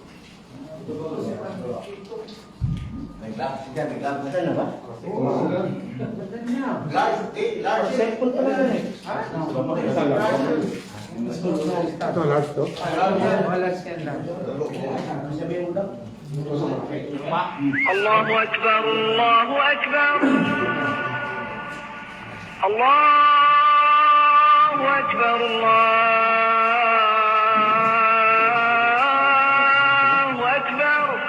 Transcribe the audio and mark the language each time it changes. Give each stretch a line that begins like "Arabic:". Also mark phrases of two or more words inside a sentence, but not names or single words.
Filipino: Ano na ba? Cellphone pa lang eh. Wala siya lang. Sabihin mo lang.
Arabic: الله أكبر الله أكبر الله أكبر الله أكبر